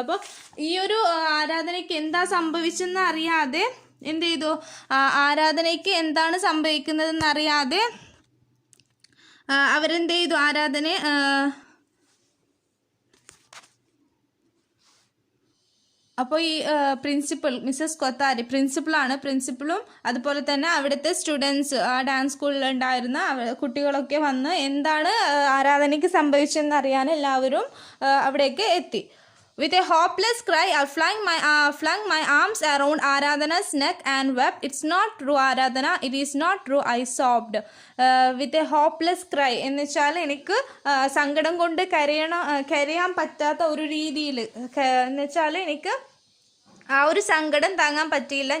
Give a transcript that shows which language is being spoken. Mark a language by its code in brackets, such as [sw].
[ml] അപ്പോൾ ഈ ഒരു ആരാധനയ്ക്ക് എന്താ സംഭവിച്ചെന്ന് അറിയാതെ എന്ത് ചെയ്തു, ആരാധനയ്ക്ക് എന്താണ് സംഭവിക്കുന്നതെന്ന് അറിയാതെ അവരെന്ത് ചെയ്തു, ആരാധനയെ അപ്പോൾ ഈ പ്രിൻസിപ്പൽ മിസ്സസ് കൊത്താരി പ്രിൻസിപ്പളും അതുപോലെ തന്നെ അവിടുത്തെ സ്റ്റുഡൻസ്, ആ ഡാൻസ് സ്കൂളിൽ ഉണ്ടായിരുന്ന കുട്ടികളൊക്കെ വന്ന് എന്താണ് ആരാധനയ്ക്ക് സംഭവിച്ചതെന്ന് അറിയാൻ എല്ലാവരും അവിടേക്ക് എത്തി. [en] With a hopeless cry, I flung my arms around Aradhana's neck and wept. It's not true, Aradhana. It is not true, I sobbed. With a hopeless cry. [ml] എന്ന് വെച്ചാൽ എനിക്ക് സങ്കടം കൊണ്ട് കരയാൻ പറ്റാത്ത ഒരു രീതിയിൽ, എന്ന് വെച്ചാൽ എനിക്ക് ആ ഒരു സങ്കടം താങ്ങാൻ പറ്റിയില്ല.